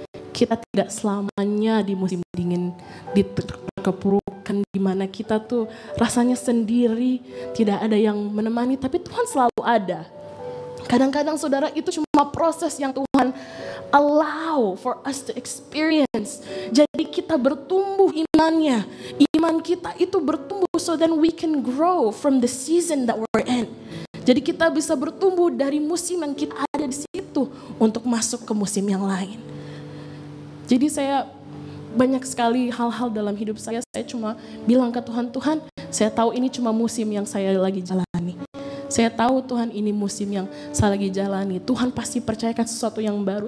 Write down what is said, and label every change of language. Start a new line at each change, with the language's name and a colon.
Indonesian: Kita tidak selamanya di musim dingin, di kepurukan di mana kita tuh rasanya sendiri, tidak ada yang menemani, tapi Tuhan selalu ada. Kadang-kadang saudara, itu cuma proses yang Tuhan
English: allow for us to experience.
Indonesian: Jadi kita bertumbuh imannya. Iman kita itu bertumbuh
English: so then we can grow from the season that we're in.
Indonesian: Jadi kita bisa bertumbuh dari musim yang kita ada di situ untuk masuk ke musim yang lain. Jadi saya banyak sekali hal-hal dalam hidup saya cuma bilang ke Tuhan, Tuhan, saya tahu ini cuma musim yang saya lagi jalani. Saya tahu Tuhan ini musim yang saya lagi jalani. Tuhan pasti percayakan sesuatu yang baru.